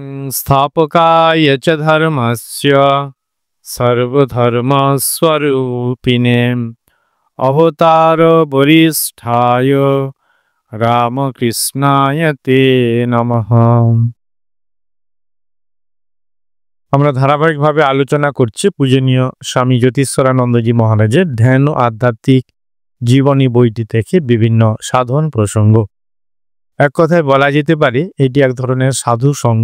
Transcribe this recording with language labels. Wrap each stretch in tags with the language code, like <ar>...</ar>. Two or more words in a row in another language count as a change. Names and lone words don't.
<sa>संस्थापकाय च धर्मस्य सर्वधर्मस्वरूपिणे अवतार वरिष्ठाय रामकृष्णाय ते नमः।</sa> <bn>আমরা ধারাবাহিকভাবে আলোচনা করছি পূজনীয় স্বামী জ্যোতিষ্বরানন্দজি মহারাজের ধ্যান ও আধ্যাত্মিক জীবনী বইটি থেকে বিভিন্ন সাধন প্রসঙ্গ। এক কথায় বলা যেতে পারে এটি এক ধরনের সাধু সঙ্গ।</bn>